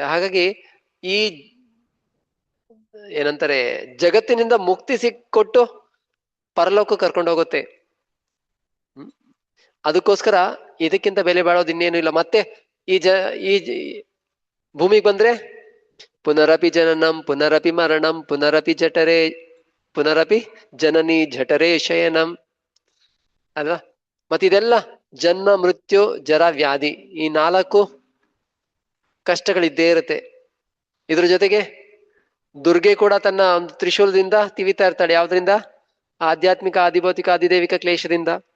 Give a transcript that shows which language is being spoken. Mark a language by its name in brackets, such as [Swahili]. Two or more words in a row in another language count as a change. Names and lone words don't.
[Kannada] ಹಾಗಾಗಿ ಈ ಏನಂತಾರೆ ಜಗತ್ತಿನಿಂದ ಮುಕ್ತಿ ಸಿಕ್ಕೊಟ್ಟು ಪರಲೋಕ ಕರ್ಕೊಂಡು ಹೋಗುತ್ತೆ. ಅದಕ್ಕೋಸ್ಕರ ಇದಕ್ಕಿಂತ ಬೆಲೆ ಬಾಳೋದು ಇನ್ನೇನು ಇಲ್ಲ. ಮತ್ತೆ ಈ ಭೂಮಿಗೆ ಬಂದ್ರೆ [Sanskrit] ಪುನರಪಿ ಜನನಂ ಪುನರಪಿ ಮರಣಂ ಪುನರಪಿ ಜನನಿ ಜಠರೇ ಶಯನಂ [Kannada] ಅಲ್ವಾ? ಮತ್ತಿದೆಲ್ಲ ಜನ್ಮ ಮೃತ್ಯು ಜರ ವ್ಯಾಧಿ, ಈ 4 ಕಷ್ಟಗಳಿದ್ದೇ ಇರುತ್ತೆ. ಇದ್ರ ಜೊತೆಗೆ ದುರ್ಗೆ ಕೂಡ ತನ್ನ ಒಂದು ತ್ರಿಶೂಲದಿಂದ ತಿವಿತಾ ಇರ್ತಾಳೆ. ಯಾವ್ದ್ರಿಂದ? ಆಧ್ಯಾತ್ಮಿಕ ಆದಿಭೌತಿಕ ಆದಿದೈವಿಕ ಕ್ಲೇಶದಿಂದ.